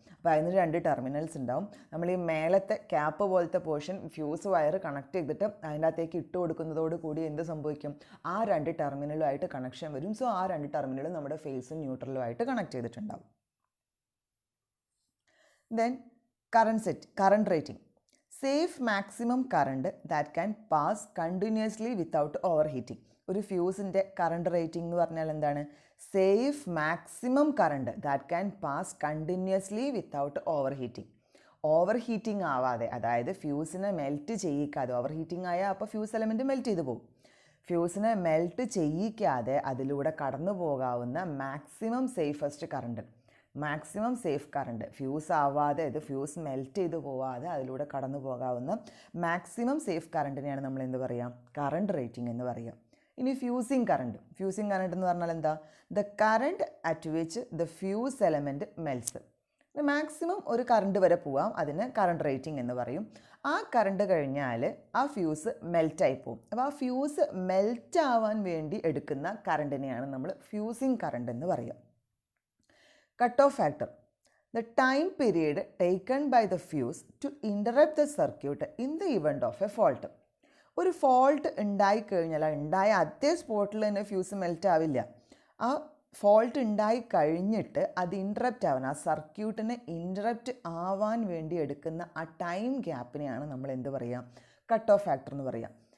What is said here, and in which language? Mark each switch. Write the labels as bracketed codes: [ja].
[ml] അപ്പോൾ അതിന് 2 ടെർമിനൽസ് ഉണ്ടാവും. നമ്മൾ ഈ മേലത്തെ ക്യാപ്പ് പോലത്തെ പോർഷൻ ഫ്യൂസ് വയർ കണക്ട് ചെയ്തിട്ട് അതിൻ്റെ അകത്തേക്ക് ഇട്ട് കൊടുക്കുന്നതോട് കൂടി എന്ത് സംഭവിക്കും? ആ 2 ടെർമിനലുമായിട്ട് കണക്ഷൻ വരും. സോ ആ 2 ടെർമിനലും നമ്മുടെ ഫേസും ന്യൂട്രലുമായിട്ട് കണക്ട് ചെയ്തിട്ടുണ്ടാവും. [en] Then current rating. Safe maximum current that can pass continuously without overheating. [ml] ഒരു ഫ്യൂസിൻ്റെ കറണ്ട് റേറ്റിംഗ് എന്ന് പറഞ്ഞാൽ എന്താണ്? [en] Safe maximum current that can pass continuously without overheating. [ml] Over heating ആവാതെ, അതായത് ഫ്യൂസിനെ മെൽറ്റ് ചെയ്യിക്കാതെ. ഓവർ ഹീറ്റിംഗ് ആയാൽ അപ്പോൾ ഫ്യൂസ് എലമെൻറ്റ് മെൽറ്റ് ചെയ്ത് പോകും. ഫ്യൂസിനെ മെൽറ്റ് ചെയ്യിക്കാതെ അതിലൂടെ കടന്നു പോകാവുന്ന maximum safest current, maximum safe current, fuse ആവാതെ, ഇത് ഫ്യൂസ് മെൽറ്റ് ചെയ്ത് പോവാതെ അതിലൂടെ കടന്നു പോകാവുന്ന മാക്സിമം സേഫ് കറണ്ടിനെയാണ് നമ്മൾ എന്ത് പറയുക? കറണ്ട് റേറ്റിംഗ് എന്ന് പറയുക. ഇനി ഫ്യൂസിങ് കറണ്ട്, ഫ്യൂസിങ് കറണ്ട് എന്ന് പറഞ്ഞാൽ എന്താ? [en] The current at which the fuse element melts. [ml] Maximum ഒരു കറണ്ട് വരെ പോവാം, അതിന് കറണ്ട് റേറ്റിംഗ് എന്ന് പറയും. ആ കറണ്ട് കഴിഞ്ഞാൽ ആ ഫ്യൂസ് മെൽറ്റായി പോകും. അപ്പോൾ ആ ഫ്യൂസ് മെൽറ്റ് ആവാൻ വേണ്ടി എടുക്കുന്ന കറണ്ടിനെയാണ് നമ്മൾ ഫ്യൂസിങ് കറണ്ട് എന്ന് പറയുക. [en] Cut off factor, the time period taken by the fuse to interrupt the circuit in the event of a fault. [ml] ഒരു ഫോൾട്ട് ഉണ്ടായിക്കഴിഞ്ഞാൽ ഉണ്ടായ അതേ സ്പോട്ടിൽ തന്നെ ഫ്യൂസ് മെൽറ്റ് ആവില്ല. ആ ഫോൾട്ട് ഉണ്ടായി കഴിഞ്ഞിട്ട് അത് ഇൻറ്ററപ്റ്റ് ആവാൻ, ആ സർക്യൂട്ടിനെ ഇൻറ്ററപ്റ്റ് ആവാൻ വേണ്ടി എടുക്കുന്ന ആ ടൈം ഗ്യാപ്പിനെയാണ് നമ്മൾ എന്ത് പറയുക, കട്ട് ഓഫ് ഫാക്ടർ എന്ന് പറയുക.